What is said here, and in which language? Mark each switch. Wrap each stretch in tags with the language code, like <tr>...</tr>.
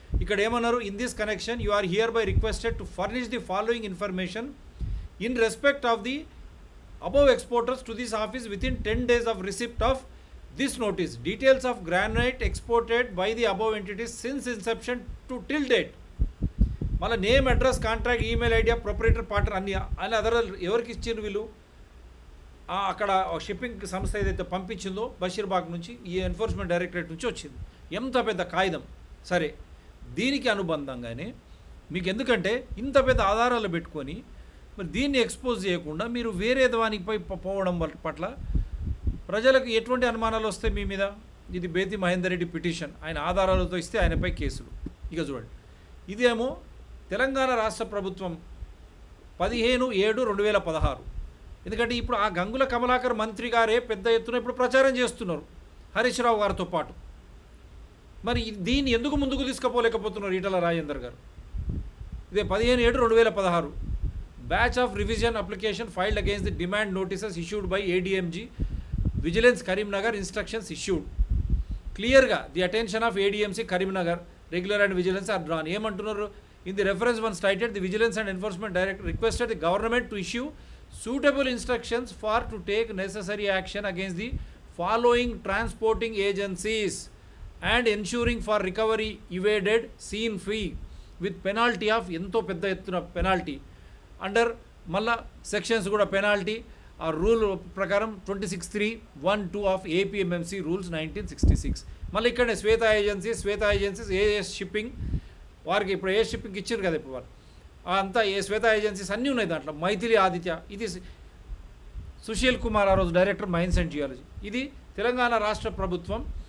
<te>ఇక్కడ ఏమన్నారు,</te> <en>in this connection you are hereby requested to furnish the following information in respect of the above exporters to this office within 10 days of receipt of this notice. Details of granite exported by the above entities since inception to till date.</en> <te>మళ్ళీ name, address, contract, email idea, proprietor, partner అన్ని other ఎవరికి ఇచ్చారు వీళ్ళు? అక్కడ shipping సంస్థ ఏదైతే పంపించిందో బషీర్బాగ్ నుంచి ఈ ఎన్ఫోర్స్మెంట్ డైరెక్టరేట్ నుంచి వచ్చింది. ఎంత పెద్ద కాగితం. సరే, దీనికి అనుబంధంగానే మీకు ఎందుకంటే ఇంత పెద్ద ఆధారాలు పెట్టుకొని మరి దీన్ని ఎక్స్పోజ్ చేయకుండా మీరు వేరే దానిపై పోవడం పట్ల ప్రజలకు ఎటువంటి అనుమానాలు వస్తాయి మీ మీద? ఇది బేతి మహేందర్ రెడ్డి పిటిషన్, ఆయన ఆధారాలతో ఇస్తే ఆయనపై కేసులు. ఇక చూడండి, ఇదేమో తెలంగాణ రాష్ట్ర ప్రభుత్వం 15/7/2016. ఎందుకంటే ఇప్పుడు ఆ గంగుల కమలాకర్ మంత్రి గారే పెద్ద ఎత్తున ఇప్పుడు ప్రచారం చేస్తున్నారు హరీష్ రావు గారితో పాటు. మరి దీన్ని ఎందుకు ముందుకు తీసుకుపోలేకపోతున్నారు ఈటల రాజేందర్ గారు?</te> <en>ఇదే 15/7/2016 batch of revision application filed against the demand notices issued by ADMG Vigilance Karimnagar, instructions issued. Clearగా the attention of ADMC Karimnagar regular and vigilance are drawn.</en> <te>ఏమంటున్నారు?</te> <en>In the reference one cited, the Vigilance and Enforcement Director requested the government to issue suitable instructions for to take necessary action against the following transporting agencies and ensuring for recovery evaded scene fee with penalty of</en> <te>ఎంతో పెద్ద ఎత్తున penalty under మళ్ళా sections కూడా penalty ఆ rule ప్రకారం</te> <en>26(3)(1)(2) of APMMC rules 1966.</en> <te>మళ్ళీ ఇక్కడనే శ్వేత agencies as shipping వారికి ఇప్పుడు ఏఎస్ షిప్పింగ్ ఇచ్చారు కదా ఇప్పుడు వాళ్ళు అంతా ఏ శ్వేత ఏజెన్సీస్ అన్నీ ఉన్నాయి దాంట్లో. మైథిలి ఆదిత్య, ఇది సుశీల్ కుమార్ ఆ రోజు డైరెక్టర్ మైన్స్ అండ్ జియాలజీ. ఇది తెలంగాణ రాష్ట్ర ప్రభుత్వం</te>